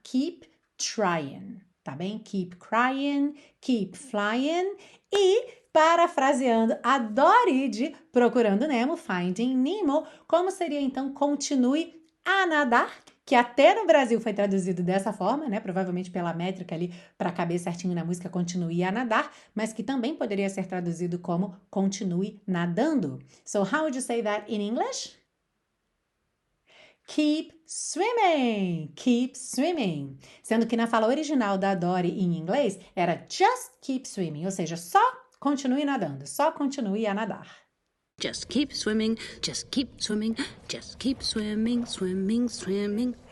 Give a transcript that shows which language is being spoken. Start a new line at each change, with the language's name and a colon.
English: Keep trying,
Portuguese: tá bem?
English: Keep crying, keep flying
Portuguese: e parafraseando a Dory de Procurando Nemo, Finding Nemo, como seria então continue a nadar? Que até no Brasil foi traduzido dessa forma, né? Provavelmente pela métrica ali para caber certinho na música continue a nadar, mas que também poderia ser traduzido como continue nadando.
English: So how would you say that in English? Keep swimming, keep swimming.
Portuguese: Sendo que na fala original da Dory em inglês era
English: just keep swimming,
Portuguese: ou seja, só continue nadando, só continue a nadar.
English: Just keep swimming, just keep swimming, just keep swimming, swimming, swimming.